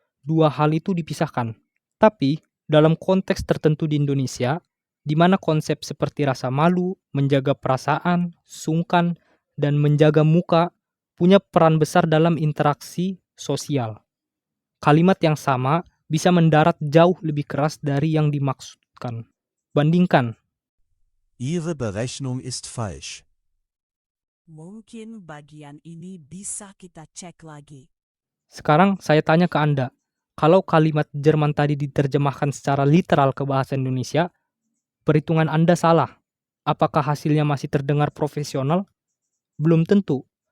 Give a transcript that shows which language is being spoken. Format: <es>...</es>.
<id>Dua hal itu dipisahkan. Tapi, dalam konteks tertentu di Indonesia, di mana konsep seperti rasa malu, menjaga perasaan, sungkan, dan menjaga muka punya peran besar dalam interaksi sosial. Kalimat yang sama bisa mendarat jauh lebih keras dari yang dimaksudkan. Bandingkan,</id> <de>Ihre Berechnung ist falsch.</de> <id>Mungkin bagian ini bisa kita cek lagi. sekarang saya tanya ke Anda, kalau kalimat Jerman tadi diterjemahkan secara literal ke bahasa Indonesia, perhitungan Anda salah. Apakah hasilnya masih terdengar profesional? Belum tentu.</id>